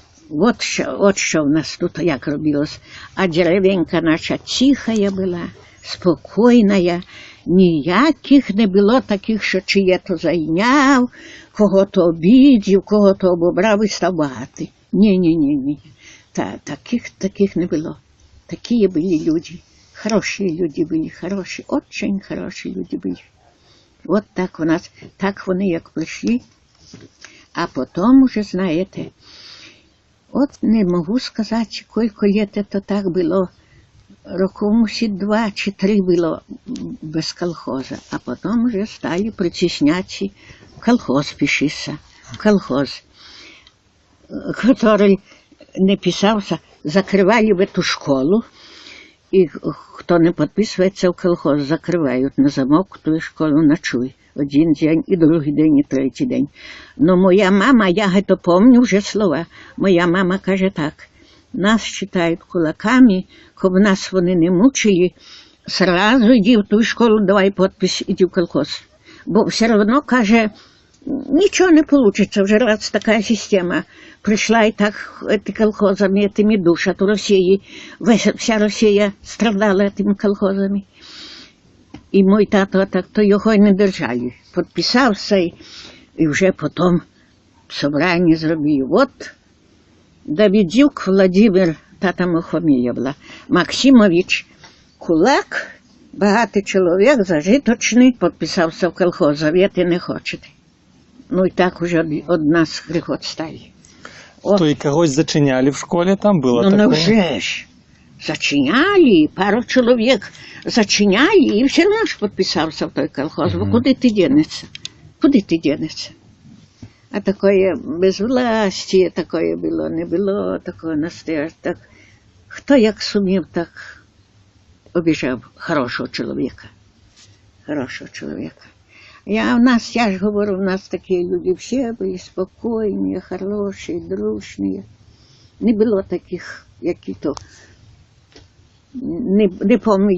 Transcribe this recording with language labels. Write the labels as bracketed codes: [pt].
[uk] Вот що в нас тут як робилось. А деревенька наша тихая була, спокійна, ніяких не було таких, що чиє-то зайняв, кого-то обідів, кого-то обобрав і став багатий. Ні. Таких не було. [ru] Такие были люди. Хорошие люди были, хорошие, очень хорошие люди были. [uk] От так у нас, так вони як прийшли. А потім уже, знаєте, от не можу сказати, скільки літ це так було. Років, мусить, 2 чи 3 було без колхоза. А потім вже стали притісняти колхоз пишися. [ru] Колхоз, который не писався, закривали в эту школу. [uk] І хто не підписується в колхоз, закривають на замок ту школу ночуй. Один день, і другий день, і третій день. Но моя мама, [ru] я это помню [uk] вже слова, моя мама каже так, нас считають кулаками, щоб нас вони не мучили, [ru] сразу [uk] йди в ту школу, давай підпис, іди в колхоз. Бо все одно, каже, [ru] ничего не получится, уже раз такая система пришла и так этими колхозами, этими душат у России. Вся Россия страдала этими колхозами. [uk] І мой тато так то його й не держали. Підписався і вже потім [ru] собрання зробив. [uk] От Давидюк Владимир, тата його фамілія була, Максимович, кулак, багатий чоловік, зажиточний, підписався в колхоз, завіти не хочете. Ну і так уже од нас гріх стали. То і когось зачиняли в школі, там було ну, [ru] такое? [uk] Ну вже ж. Зачиняли, пару чоловік зачиняли, і все одно ж підписався в той колхоз. Бо куди ти денешся? Куди ти денешся? [ru] А такое безвластие такое було, не було такого настоящего. [uk] Так, хто як сумів, так обіжав хорошого чоловіка. Хорошого чоловіка. Я ж говорю, у нас такі люди всі були спокійні, хороші, дружні. Не було таких, які-то, не пам'ятаю.